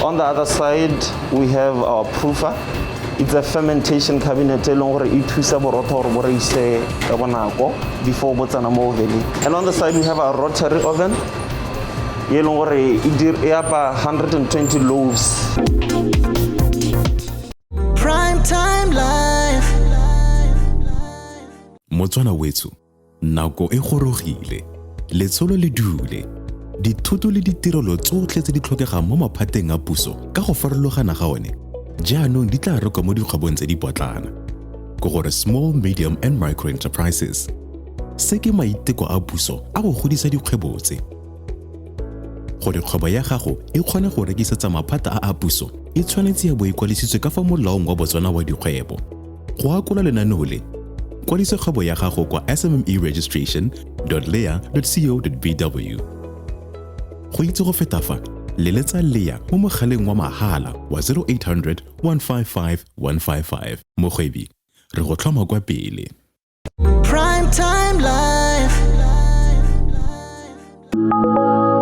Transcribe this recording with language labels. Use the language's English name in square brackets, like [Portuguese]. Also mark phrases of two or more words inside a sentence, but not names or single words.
[English] On the other side, we have our proofer. It's a fermentation cabinet before and on the side we have our rotary oven. It 120 loaves. Prime time life. [Tswana] Motswana wetso, nako e gorogile, letsholo le dule. Dithoto le ditirelo tsotlhe tse di tlhokegang mo maphateng a puso ka go farologana ga one jaanong di tla rekwa mo dikgwebong tse di potlana go gore [English] small, medium and micro enterprises [Tswana] se ke maiteko a puso a go godisa dikgwebo tse gore kgwebo ya gago e kgone go rekisetsa maphata a puso e tshwanetse ya bo ikwalisitswe ka fa molaong wa Botswana wa dikgwebo go akola lenaneo le kwalisa kgwebo ya gago kwa sme-registration.lea.co.bw. Go itse go feta fa, leletsa Leah mo mogaleng wa mahala wa 0800 155 155. Mogwebi, re go tlhoma kwa pele. [English] Prime time life.